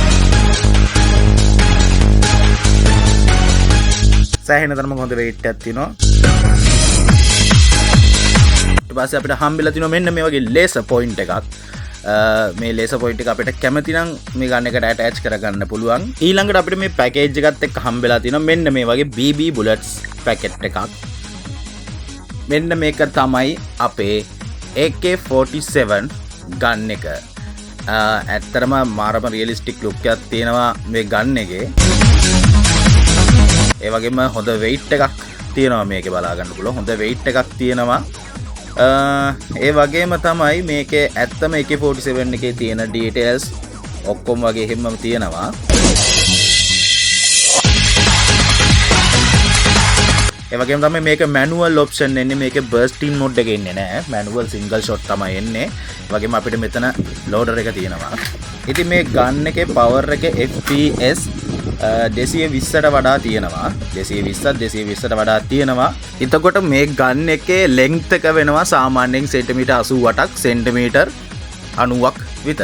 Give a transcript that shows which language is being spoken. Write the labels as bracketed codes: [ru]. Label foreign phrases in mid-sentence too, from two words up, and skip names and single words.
[si] සෑහෙන තරමක හොඳ weight එකක් තියෙනවා. ඊට පස්සේ අපිට හම්බෙලා තියෙනවා මෙන්න මේ වගේ [en] laser point [si] එකක්. මේ [en] laser point [si] එක අපිට කැමති නම් මේ ගන්න එකට attach කරගන්න පුළුවන්. ඊළඟට අපිට මේ package එකත් එක්ක හම්බෙලා තියෙනවා මෙන්න මේ වගේ [en] BB bullets packet [si] එකක්. මෙන්න මේක තමයි අපේ AK47 ගන් එක. ඇත්තරම මාරම [en] realistic look [si] එකක් තියෙනවා මේ ගන් එකේ. ඒ වගේම හොඳ weight එකක් තියෙනවා මේකේ බලා ගන්න පුළුවන්. හොඳ weight එකක් තියෙනවා. ඒ වගේම තමයි මේකේ ඇත්තම AK47 එකේ තියෙන details ඔක්කොම වගේ හැමම තියෙනවා. ඒ වගේම තමයි මේක [en] manual option [si] එන්නේ. මේකේ [en] bursting mode [si] එක ඉන්නේ නැහැ. [en] manual single shot [si] තමයි එන්නේ. ඒ වගේම අපිට මෙතන loader එක තියෙනවා. ඉතින් මේ gun එකේ power එක FPS 220ට වඩා තියෙනවා. 220ට වඩා තියෙනවා. එතකොට මේ gun එකේ length එක වෙනවා සාමාන්‍යයෙන් සෙන්ටිමීටර් 88ක් සෙන්ටිමීටර් 90ක් විතර.